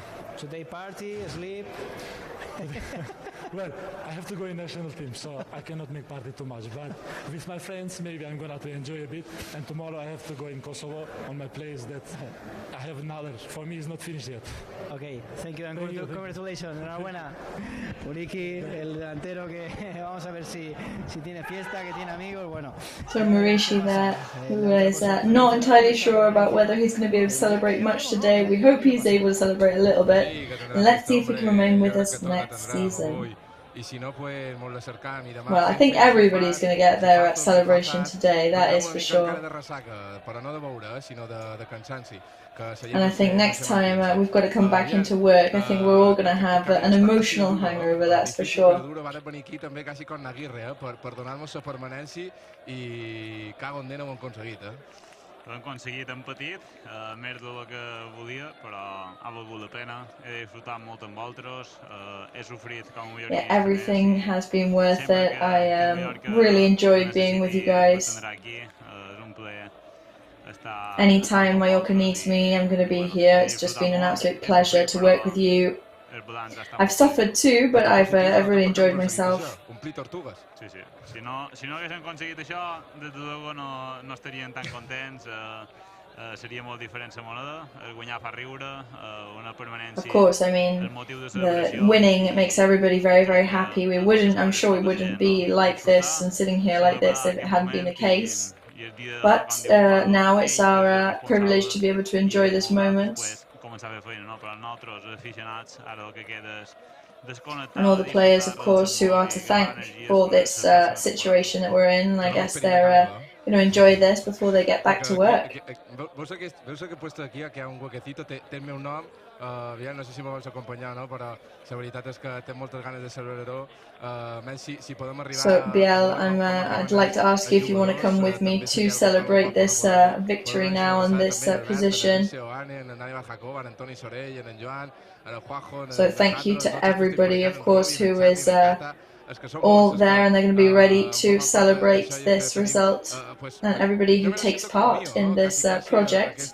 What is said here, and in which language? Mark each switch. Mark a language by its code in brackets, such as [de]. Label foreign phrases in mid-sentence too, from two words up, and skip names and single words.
[en] So they party, sleep. Well, I have to go in national team, so I cannot make party too much. But with my friends, maybe I'm gonna to enjoy a bit. And tomorrow I have to go in Kosovo on my place that I have another. For me, it's not finished yet. Okay, thank you and congratulations. [es] Enhorabuena. Uriki, el delantero que vamos a ver si tiene fiesta, que tiene amigos. Bueno. [en] So Marishi there, who is not entirely sure about whether he's going to be able to celebrate much today. We hope he's able to celebrate a little bit. And let's see if he can remain with us next season. Well, I think everybody's going to get their celebration today, that is for sure. And I think next time we've got to come back into work. I think we're all going to have an emotional hangover, that's for sure. [ca] Ho aconseguit, hem patit, més del que volia, però ha valgut la pena. He disfrutat molt amb vosaltres, he sofrit com a millor. [en] Yeah, everything has been worth it. I really enjoyed being with you guys. Anytime Mallorca needs me, I'm going to be here. It's just been an absolute pleasure to work with you. I've suffered too, but I've really enjoyed myself. [ca] Sí, sí. Si no haguéssim aconseguit això, [es] des de luego [ca] no estaríem tan contents. Seria molt diferent la moneda. Guanyar fa riure, una permanència. [en] Of course, I mean, the winning makes everybody very, very happy. I'm sure we wouldn't be like this and sitting here like this if it hadn't been the case. But now it's our privilege to be able to enjoy this moment. And all the players, of course, who are to thank for this situation that we're in. I guess they're going to enjoy this before they get back to work. [ca] Veus que [es] he puesto [ca] aquí, que hi ha un huequecito, té el meu nom. Biel, no sé si me vols acompanyar o no, però la veritat és que tinc moltes ganes de celebrar-ho. Si podem arribar... [en] So, Biel, I'd like to ask you if you want to come with me to celebrate this victory now on this position. So thank you to everybody, of course, who is all there, and they're going to be ready to celebrate this result, and everybody who takes part in this project.